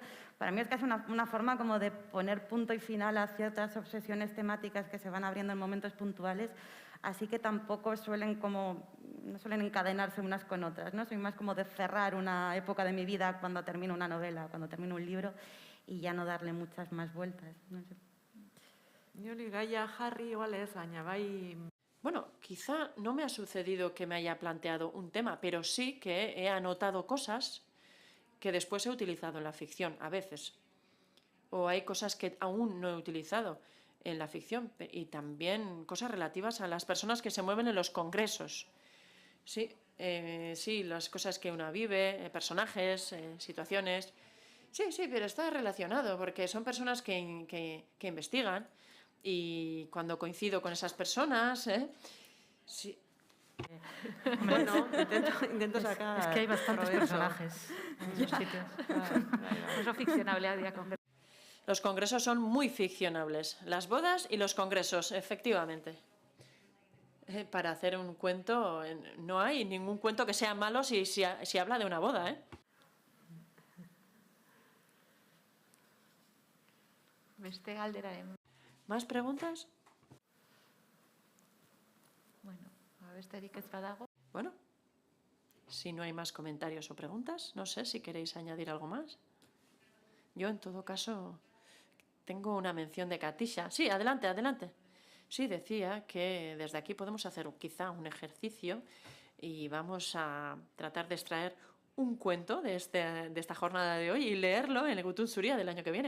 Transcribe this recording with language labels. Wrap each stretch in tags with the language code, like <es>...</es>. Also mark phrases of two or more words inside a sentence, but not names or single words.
<es>Para mí es casi una forma como de poner punto y final a ciertas obsesiones temáticas que se van abriendo en momentos puntuales. Así que tampoco no suelen encadenarse unas con otras, ¿no? Soy más como de cerrar una época de mi vida cuando termino una novela, cuando termino un libro y ya no darle muchas más vueltas. No sé.</es> <eu>Niri gaia jarri igual ez, baina bai...</eu> <es>Bueno, quizá no me ha sucedido que me haya planteado un tema, pero sí que he anotado cosas que después he utilizado en la ficción, a veces. O hay cosas que aún no he utilizado en la ficción y también cosas relativas a las personas que se mueven en los congresos. Sí, sí, las cosas que una vive, personajes, situaciones. Sí, pero está relacionado porque son personas que investigan y cuando coincido con esas personas, sí. Bueno, intento sacar... Es que hay bastantes provecho. personajes en esos sitios.</es> <eu>Oso fikzionable dira kongresu.</eu> <es>Los congresos son muy ficcionables. Las bodas y los congresos, efectivamente. Para hacer un cuento, no hay ningún cuento que sea malo si habla de una boda, ¿eh?</es> <eu>Beste galderaren.</eu> <es>¿Más preguntas?</es> <eu>Bueno, besterik ez badago.</eu> <es>Bueno, si no hay más comentarios o preguntas, no sé si queréis añadir algo más. Yo, en todo caso, tengo una mención de Katisha. Sí, adelante. Sí, decía que desde aquí podemos hacer quizá un ejercicio y vamos a tratar de extraer un cuento de esta jornada de hoy y leerlo en el Gutun Zuria del año que viene.</es>